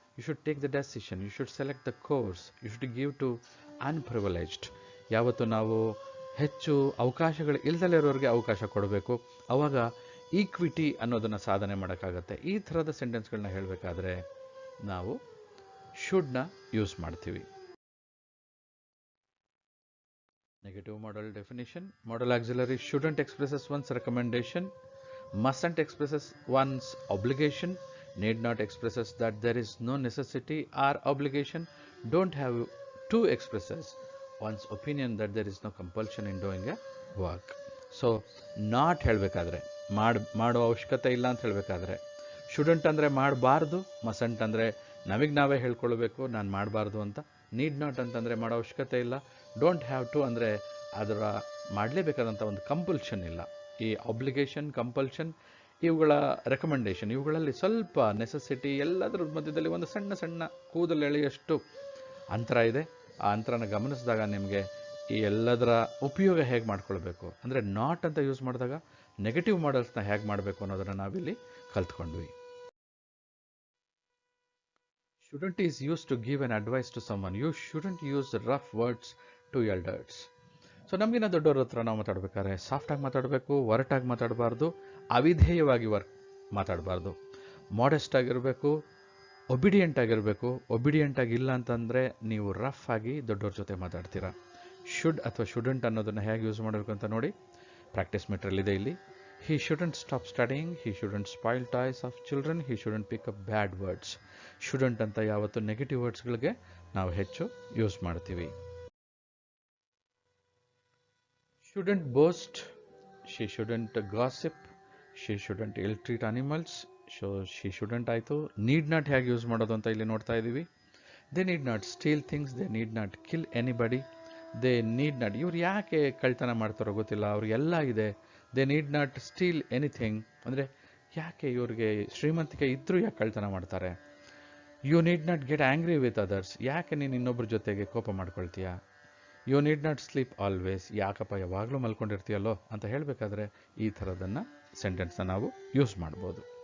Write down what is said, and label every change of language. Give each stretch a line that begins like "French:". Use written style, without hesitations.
English: You should take the decision. You should select the course. You should give to unprivileged.
Kannada: ಯಾವತ್ತು ನಾವು ಹೆಚ್ಚು ಅವಕಾಶಗಳು ಇಲ್ದಲೇ ಇರೋರಿಗೆ ಅವಕಾಶ ಕೊಡಬೇಕು, ಆವಾಗ ಈಕ್ವಿಟಿ ಅನ್ನೋದನ್ನು ಸಾಧನೆ ಮಾಡೋಕ್ಕಾಗತ್ತೆ. ಈ ಥರದ ಸೆಂಟೆನ್ಸ್ಗಳನ್ನ ಹೇಳಬೇಕಾದ್ರೆ ನಾವು ಶುಡ್ನ ಯೂಸ್ ಮಾಡ್ತೀವಿ.
English: Negative modal definition. Modal auxiliary shouldn't expresses one's recommendation, mustn't expresses one's obligation, need not expresses that there is no necessity or obligation, don't have to expresses one's opinion that there is no compulsion in doing a work.
Kannada: So not ಹೇಳಬೇಕಾದ್ರೆ, ಮಾಡೋ ಅವಶ್ಯಕತೆ ಇಲ್ಲ ಅಂತ ಹೇಳಬೇಕಾದ್ರೆ, shouldn't ಅಂದರೆ ಮಾಡಬಾರ್ದು, ಮಸಂಟ್ ಅಂದರೆ ನಮಗೆ ನಾವೇ ಹೇಳ್ಕೊಳ್ಬೇಕು ನಾನು ಮಾಡಬಾರ್ದು ಅಂತ, ನೀಡ್ ನಾಟ್ ಅಂತಂದರೆ ಮಾಡೋ ಅವಶ್ಯಕತೆ ಇಲ್ಲ, ಡೋಂಟ್ ಹ್ಯಾವ್ ಟು ಅಂದರೆ ಅದರ ಮಾಡಲೇಬೇಕಾದಂಥ ಒಂದು ಕಂಪಲ್ಷನ್ ಇಲ್ಲ. ಈ ಅಬ್ಲಿಗೇಷನ್, ಕಂಪಲ್ಷನ್, ಇವುಗಳ ರೆಕಮೆಂಡೇಶನ್, ಇವುಗಳಲ್ಲಿ ಸ್ವಲ್ಪ ನೆಸೆಸಿಟಿ, ಎಲ್ಲದರ ಮಧ್ಯದಲ್ಲಿ ಒಂದು ಸಣ್ಣ ಸಣ್ಣ ಕೂದಲು ಎಳೆಯಷ್ಟು ಅಂತರ ಇದೆ. ಆ ಅಂತರನ ಗಮನಿಸಿದಾಗ ನಿಮಗೆ ಈ ಎಲ್ಲದರ ಉಪಯೋಗ ಹೇಗೆ ಮಾಡ್ಕೊಳ್ಬೇಕು, ಅಂದರೆ ನಾಟ್ ಅಂತ ಯೂಸ್ ಮಾಡಿದಾಗ ನೆಗೆಟಿವ್ ಮಾಡಲ್ಸ್ನ ಹೇಗೆ ಮಾಡಬೇಕು ಅನ್ನೋದನ್ನು ನಾವಿಲ್ಲಿ ಕಲ್ತ್ಕೊಂಡ್ವಿ.
English: Shouldn't is used to give an advice to someone. You shouldn't use rough words to elders.
Kannada: So ನಮಗಿನ್ನ ದೊಡ್ಡವ್ರ ಹತ್ರ ನಾವು ಮಾತಾಡ್ಬೇಕಾದ್ರೆ ಸಾಫ್ಟಾಗಿ ಮಾತಾಡಬೇಕು, ಒರಟಾಗಿ ಮಾತಾಡಬಾರ್ದು, ಅವಿಧೇಯವಾಗಿ ಮಾತಾಡಬಾರ್ದು, ಮಾಡೆಸ್ಟ್ ಆಗಿರಬೇಕು, ಒಬಿಡಿಯೆಂಟ್ ಆಗಿರಬೇಕು. ಒಬಿಡಿಯೆಂಟ್ ಆಗಿಲ್ಲ ಅಂತಂದರೆ ನೀವು ರಫ್ ಆಗಿ ದೊಡ್ಡವ್ರ ಜೊತೆ ಮಾತಾಡ್ತೀರಾ. ಶುಡ್ ಅಥವಾ ಶುಡಂಟ್ ಅನ್ನೋದನ್ನು ಹೇಗೆ ಯೂಸ್ ಮಾಡಬೇಕು ಅಂತ ನೋಡಿ, ಪ್ರಾಕ್ಟೀಸ್ ಮೆಟೀರಿಯಲ್ ಇದೆ ಇಲ್ಲಿ.
English: He shouldn't stop studying, he shouldn't spoil toys of children, he shouldn't pick up bad words.
Kannada: Shouldn't ಅಂತ ಯಾವತ್ತು ನೆಗೆಟಿವ್ ವರ್ಡ್ಸ್ಗಳಿಗೆ ನಾವು ಹೆಚ್ಚು ಯೂಸ್ ಮಾಡ್ತೀವಿ.
English: Shouldn't boast, she shouldn't gossip, she shouldn't ill-treat animals, so she shouldn't ಆಯಿತು.
Kannada: Need not ಹೇಗೆ use ಮಾಡೋದು ಅಂತ ಇಲ್ಲಿ ನೋಡ್ತಾ ಇದ್ದೀವಿ.
English: They need not steal things, they need not kill anybody, they need not,
Kannada: ಇವ್ರು ಯಾಕೆ ಕಳ್ತನ ಮಾಡ್ತಾರೋ ಗೊತ್ತಿಲ್ಲ, ಅವ್ರಿಗೆಲ್ಲ ಇದೆ.
English: they need not steal anything
Kannada: ಅಂದರೆ ಯಾಕೆ ಇವ್ರಿಗೆ ಶ್ರೀಮಂತಿಕೆ ಇದ್ದರೂ ಯಾಕೆ ಕಳ್ತನ ಮಾಡ್ತಾರೆ.
English: you need not get angry with others,
Kannada: ಯಾಕೆ ನೀನು ಇನ್ನೊಬ್ಬರ ಜೊತೆಗೆ ಕೋಪ ಮಾಡ್ಕೊಳ್ತೀಯ.
English: you need not sleep always,
Kannada: ಯಾಕಪ್ಪ ಯಾವಾಗಲೂ ಮಲ್ಕೊಂಡಿರ್ತೀಯಲ್ಲೋ ಅಂತ ಹೇಳಬೇಕಾದ್ರೆ ಈ ಥರದನ್ನು ಸೆಂಟೆನ್ಸ್ನ ನಾವು ಯೂಸ್ ಮಾಡ್ಬೋದು.